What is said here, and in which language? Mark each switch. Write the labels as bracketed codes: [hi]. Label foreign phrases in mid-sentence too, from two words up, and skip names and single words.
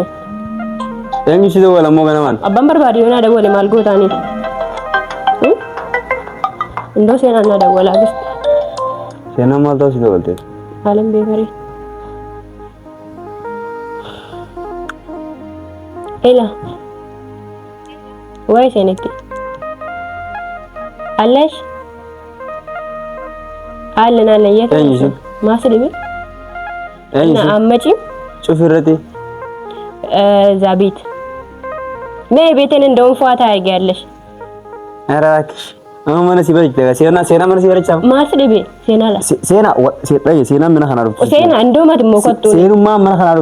[om] Eenyu si dawwala moo ganamaan? Abbaan barbaade yoo naa dawwale maal gootaanii? Indo seenaan na dawwalaa jirti. Seenaan maal ta'u si dawwalte? Haalaan beekarii. Ela. Wai senekti. Alash. Allan allan yata. Maslibi. Na ammachi. [am] ጩፍረቴ ዛቢት ነይ ቤቴን እንደውም ፏታ ያያለሽ። ኧረ እባክሽ አሁን ማነው ሲበልጭ ሴና ማነው ሲበልጭ ማስልቤ ሴና ምን ሆናለሁ ሴና እንደውም አድሞ ቆጡ ሴኑማ ምን ሆናለሁ